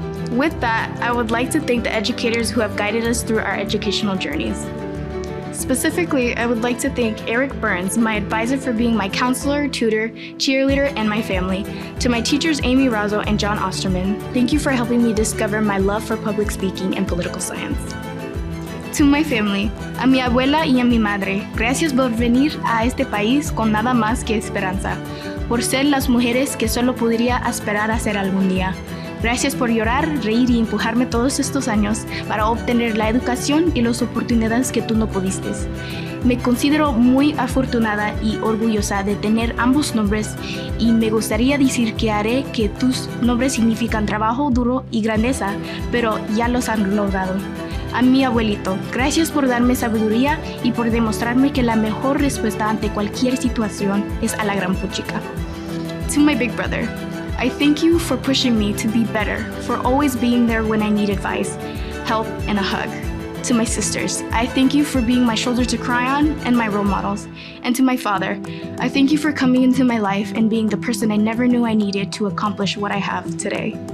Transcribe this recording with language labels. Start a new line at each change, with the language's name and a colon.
English: With that, I would like to thank the educators who have guided us through our educational journeys. Specifically, I would like to thank Eric Burns, my advisor, for being my counselor, tutor, cheerleader, and my family. To my teachers, Amy Razzo and John Osterman, thank you for helping me discover my love for public speaking and political science. To my family,
Spanish: a mi abuela y a mi madre, gracias por venir a este país con nada más que esperanza, por ser las mujeres que solo podría esperar a ser algún día. Gracias por llorar, reír y empujarme todos estos años para obtener la educación y las oportunidades que tú no pudiste. Me considero muy afortunada y orgullosa de tener ambos nombres y me gustaría decir que haré que tus nombres significan trabajo duro y grandeza, pero ya los han logrado. A mi abuelito, gracias por darme sabiduría y por demostrarme que la mejor respuesta ante cualquier situación es a la gran puchica.
English: To my big brother, I thank you for pushing me to be better, for always being there when I need advice, help, and a hug. To my sisters, I thank you for being my shoulder to cry on and my role models. And to my father, I thank you for coming into my life and being the person I never knew I needed to accomplish what I have today.